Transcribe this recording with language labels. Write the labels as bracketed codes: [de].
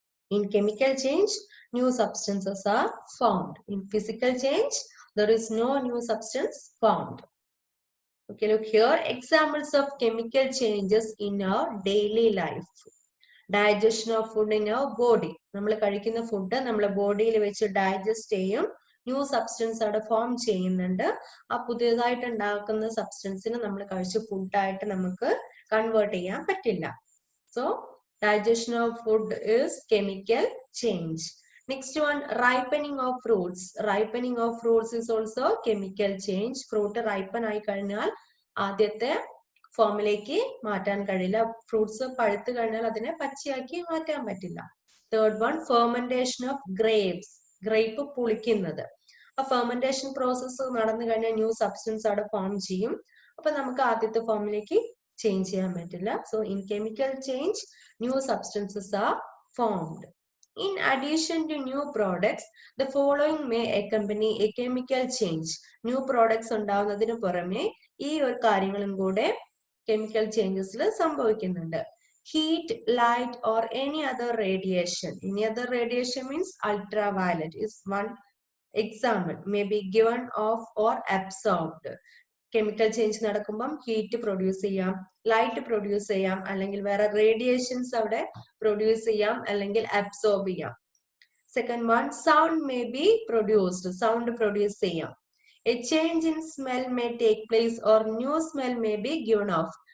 [en] In chemical change, new substances are formed. In physical change, there is no new substance formed. Okay, look here, examples of chemical changes in our daily life. Digestion of food in our body. [ml] നമ്മൾ കഴിക്കുന്ന food നമ്മളെ ബോഡിയിൽ വെച്ച് digest ചെയ്യും. New substance അവിടെ form ചെയ്യുന്നുണ്ട്. ആ പുതിയതായിട്ട് ഉണ്ടാക്കുന്ന സബ്സ്റ്റൻസിന് നമ്മൾ കഴിച്ച ഫുഡായിട്ട് നമുക്ക് കൺവേർട്ട് ചെയ്യാൻ പറ്റില്ല. [en] So digestion of food is chemical change. Next one, ripening of fruits. Ripening of fruits is also chemical change. [ml] Fruit ripen ആയി കഴിഞ്ഞാൽ ആദ്യത്തെ ഫോമിലേക്ക് മാറ്റാൻ കഴിയില്ല. ഫ്രൂട്ട്സ് പഴുത്ത് കഴിഞ്ഞാൽ അതിനെ പച്ചയാക്കി മാറ്റാൻ പറ്റില്ല. [en] Third one, fermentation of grapes. [ml] Grape പുളിക്കുന്നത്. ആ ഫെർമെന്റേഷൻ പ്രോസസ്സ് നടന്നു കഴിഞ്ഞാൽ ന്യൂ സബ്സ്റ്റൻസ് അവിടെ ഫോം ചെയ്യും. അപ്പൊ നമുക്ക് ആദ്യത്തെ ഫോമിലേക്ക് ചേഞ്ച് ചെയ്യാൻ പറ്റില്ല. [en] So in chemical change new substances are formed. In addition to new products, the following may accompany a chemical change. [ml] New products ഉണ്ടാവുന്നതിന് പുറമെ ഈ ഒരു കാര്യങ്ങളും കൂടെ chemical changesൽ സംഭവിക്കുന്നുണ്ട്. [en] Heat, light or any other radiation. Any other radiation means ultraviolet is one example. May be given off or absorbed. [ml] Chemical change നടക്കുമ്പം heat produce ചെയ്യാം, light produce ചെയ്യാം, അല്ലെങ്കിൽ വേറെ റേഡിയേഷൻസ് അവിടെ പ്രൊഡ്യൂസ് ചെയ്യാം, അല്ലെങ്കിൽ അബ്സോർബ് ചെയ്യാം. [en] Second one, sound may be produced. [ml] Sound produce ചെയ്യാം. [en] A change in smell may take place or new smell may be given off.